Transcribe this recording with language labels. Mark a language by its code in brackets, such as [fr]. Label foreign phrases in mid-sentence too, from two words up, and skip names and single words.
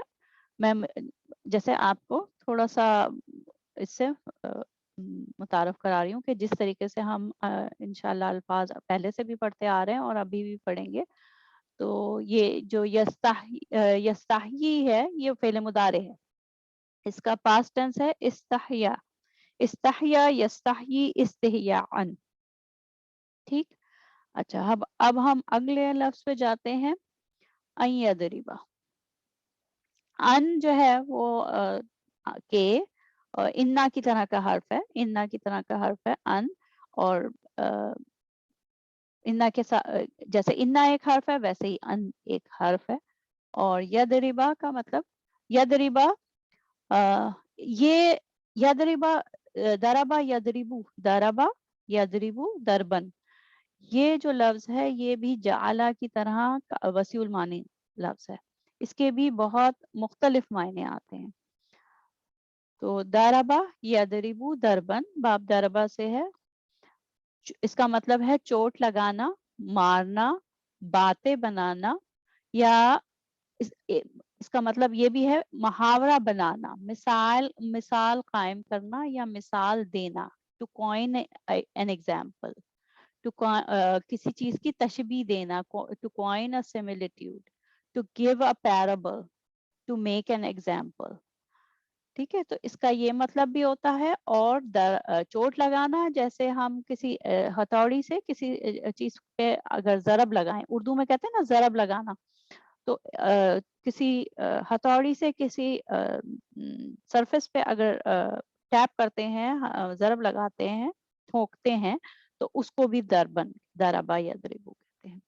[hi] मैं जैसे आपको थोड़ा सा इससे मुतारफ करा रही हूँ कि जिस तरीके से हम इंशाल्लाह अल्फाज पहले से भी पढ़ते आ रहे हैं और अभी भी पढ़ेंगे, तो ये जो यस्ताही है ये फेले मुदारे है, इसका [en] past tense [hi] है इस्तहिया, [ar] استحيا يستحيي استحياء, [hi] ठीक। अच्छा, अब हम अगले लफ्ज पे जाते हैं, [ar] أن يضرب. [hi] अन जो है वो के इन्ना की तरह का हर्फ है, इन्ना की तरह का हर्फ है अन, और इन्ना के साथ जैसे इन्ना एक हर्फ है वैसे ही अन एक हर्फ है। [ar] और यदरिबा [hi] का मतलब [ar] यदरिबा, ये يضرب ضرب يضرب ضرب يضرب ضربا, [hi] ये जो लफ्ज है ये भी जाला की तरह वसीउल मानी लफ्ज है, इसके भी बहुत मुख्तलिफ मायने आते हैं। तो [ar] ضرب يضرب ضربا باب ضرب [hi] से है, इसका मतलब है चोट लगाना, मारना, बातें बनाना, या इसका मतलब ये भी है मुहावरा बनाना, मिसाल मिसाल कायम करना या मिसाल देना, [en] to coin an example, [hi] टू किसी चीज की तशबीह देना, [en] to coin a similitude, to give a parable, to make an example, [hi] ठीक है। तो इसका ये मतलब भी होता है। और चोट लगाना, जैसे हम किसी हथौड़ी से किसी चीज पे अगर जरब लगाएं, उर्दू में कहते हैं ना जरब लगाना, तो किसी हथौड़ी से किसी सरफेस पे अगर टैप करते हैं, जरब लगाते हैं, ठोकते हैं, तो उसको भी [ar] ضربا ضرب يضرب [hi] कहते हैं।